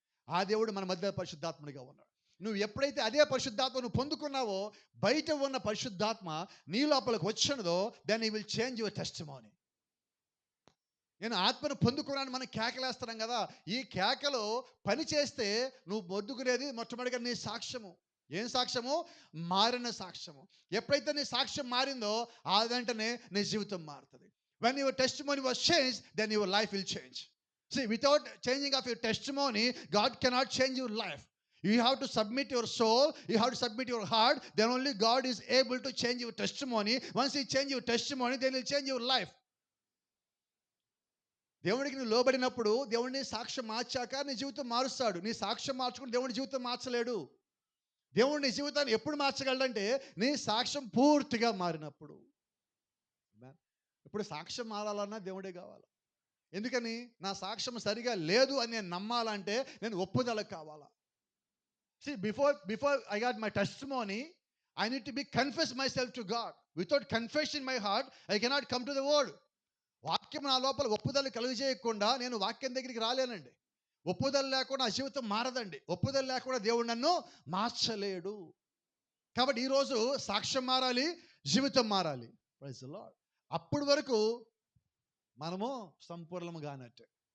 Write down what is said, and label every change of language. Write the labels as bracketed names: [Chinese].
[Telugu] ఆ దేవుడు మన మధ్య పరిశుద్ధాత్ముడిగా ఉన్నాడు. నువ్వు ఎప్పుడైతే అదే పరిశుద్ధాత్మను పొందుకున్నావో, బయట ఉన్న పరిశుద్ధాత్మ నీ లోపలికి వచ్చినదో, [English] Then he will change your testimony. [Telugu] నేను ఆత్మను పొందుకున్నాను మనం కేకలేస్తున్నాం కదా, ఈ కేకలో పని చేస్తే నువ్వు పొందుకునేది మొట్టమొదటిగా నీ సాక్ష్యము. ఏం సాక్ష్యము? మారిన సాక్ష్యము. ఎప్పుడైతే నీ సాక్ష్యం మారిందో ఆ వెంటనే నీ జీవితం మారుతుంది. [English] When your testimony was changed, then your life will change. See, without changing of your testimony, God cannot change your life. You have to submit your soul, you have to submit your heart, then only God is able to change your testimony. Once He change your testimony, then He'll change your life. [Telugu] దేవుడికి నువ్వు లోబడినప్పుడు దేవుడిని సాక్ష్యం మార్చాక నీ జీవితం మారుస్తాడు. నీ సాక్ష్యం మార్చుకుని దేవుడి జీవితం మార్చలేడు. దేవుడు నీ జీవితాన్ని ఎప్పుడు మార్చగలడంటే నీ సాక్ష్యం పూర్తిగా మారినప్పుడు. ఇప్పుడు సాక్ష్యం మారాలన్నా దేవుడే కావాలి. ఎందుకని? నా సాక్ష్యం సరిగా లేదు అని నేను నమ్మాలంటే నేను ఒప్పుదల కావాలా. [English] See, before I got my testimony, I need to be confess myself to God. Without confession in my heart, I cannot come to the word. [Telugu] వాక్యం నా లోపల ఒప్పుదల కలుగజేయకుండా నేను వాక్యం దగ్గరికి రాలేనండి. ఒప్పుదల లేకుండా ఆ జీవితం మారదండి. ఒప్పుదల లేకుండా దేవుడు నన్ను మార్చలేడు. కాబట్టి ఈరోజు సాక్ష్యం మారాలి, జీవితం మారాలి. [English] Praise the Lord. [Telugu] అప్పటి వరకు మనము సంపూర్ణంగా కానట్టే.